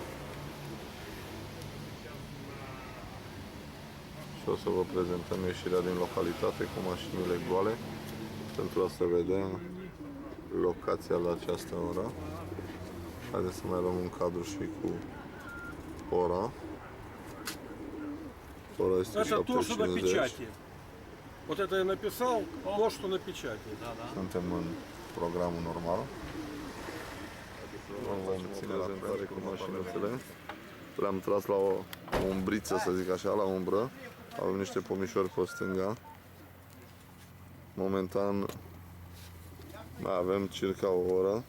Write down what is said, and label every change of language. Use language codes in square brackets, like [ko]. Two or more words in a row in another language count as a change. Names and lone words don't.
[ro] Și o să vă prezentăm ieșirea din localitate cu mașinile goale pentru a se vedea locația la această oră. Haideți să mai luăm un cadru și cu ora. Ora este [ru] Это то, что на [ro] 7:50. [ru] печати. Вот это я написал, то, что на печати. [ro] Suntem în programul normal. Vom ține prezentare cu mașinuțele. Le-am tras la o umbriță, să zic așa, la umbră. Avem niște pomișori pe stânga. Momentan mai avem circa o oră.